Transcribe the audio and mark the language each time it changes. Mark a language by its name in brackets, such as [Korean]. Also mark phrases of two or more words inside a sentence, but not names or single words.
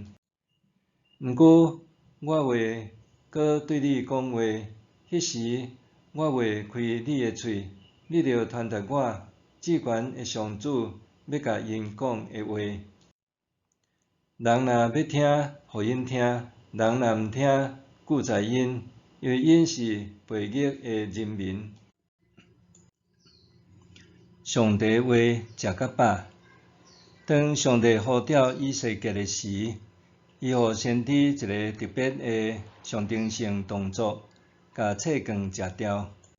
[Min Nan Chinese] 毋过我会搁对你讲话，迄时我会开你的喙，你着传达我至悬的上主要甲因讲的话。人若要听，互因听；人若毋听，故在因，因为因是悖逆的人民。” 上帝话食甲饱。当上帝呼召以西结的时，伊互先知一个特别的象征性动作，甲册卷食掉。